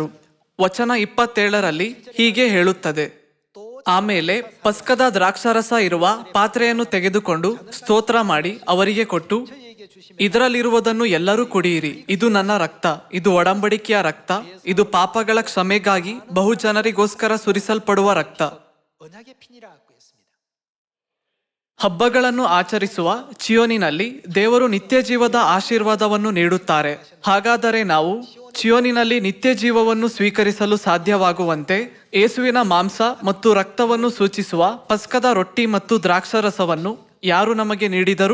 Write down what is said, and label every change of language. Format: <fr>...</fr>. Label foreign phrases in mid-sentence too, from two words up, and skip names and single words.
<kn>ವಚನ 27ರಲ್ಲಿ ಹೀಗೆ ಹೇಳುತ್ತದೆ, ಆಮೇಲೆ ಪಸ್ಕದ ದ್ರಾಕ್ಷಾರಸ ಇರುವ ಪಾತ್ರೆಯನ್ನು ತೆಗೆದುಕೊಂಡು ಸ್ತೋತ್ರ ಮಾಡಿ ಅವರಿಗೆ ಕೊಟ್ಟು, ಇದರಲ್ಲಿರುವುದನ್ನು ಎಲ್ಲರೂ ಕುಡಿಯಿರಿ, ಇದು ನನ್ನ ರಕ್ತ, ಇದು ಒಡಂಬಡಿಕೆಯ ರಕ್ತ, ಇದು ಪಾಪಗಳ ಕ್ಷಮೆಗಾಗಿ ಬಹು ಜನರಿಗೋಸ್ಕರ ಸುರಿಸಲ್ಪಡುವ ರಕ್ತ.</kn> <ko>언약의 피니라고 했습니다.</ko> <kn>ಹಬ್ಬಗಳನ್ನು ಆಚರಿಸುವ ಚಿಯೋನಿನಲ್ಲಿ ದೇವರು ನಿತ್ಯ ಜೀವದ ಆಶೀರ್ವಾದವನ್ನು ನೀಡುತ್ತಾರೆ. ಹಾಗಾದರೆ ನಾವು ಚಿಯೋನಿನಲ್ಲಿ ನಿತ್ಯ ಜೀವವನ್ನು ಸ್ವೀಕರಿಸಲು ಸಾಧ್ಯವಾಗುವಂತೆ ಯೇಸುವಿನ ಮಾಂಸ ಮತ್ತು ರಕ್ತವನ್ನು ಸೂಚಿಸುವ ಪಸ್ಕದ ರೊಟ್ಟಿ ಮತ್ತು ದ್ರಾಕ್ಷಾರಸವನ್ನು ಯಾರು ನಮಗೆ ನೀಡಿದರು?</kn>